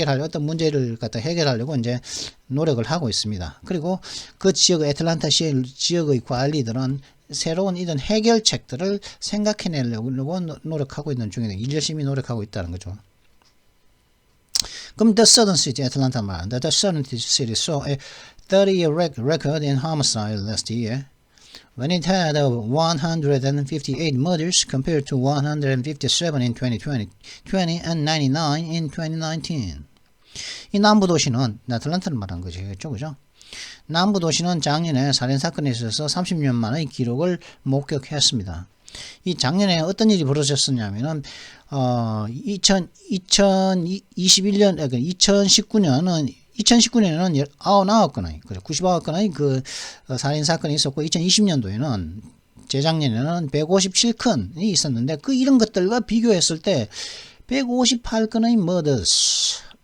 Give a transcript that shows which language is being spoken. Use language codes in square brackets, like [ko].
[ko] 어떤 문제를 갖다 해결하려고 이제 노력을 하고 있습니다. 그리고 그 애틀란타시 지역의 관리들은 새로운 이런 해결책들을 생각해내려고 노력하고 있는 중이다. 열심히 노력하고 있다는 거죠. 그럼 [en] The Southern City, [ko] 애틀란타 말한다. [en] The Southern City saw a 30-year record in homicide last year, when it had 158 murders compared to 157 in 2020 and 99 in 2019. [ko] 이 남부 도시는 애틀란타를 말한 거죠, 그죠? 남부 도시는 작년에 살인사건에 있어서 30년 만의 기록을 목격했습니다. 이 작년에 어떤 일이 벌어졌었냐면은 2019년에는 99건의, 99건의 그 살인사건이 있었고, 2020년도에는, 재작년에는 157건이 있었는데, 이런 것들과 비교했을 때 158건의 murders,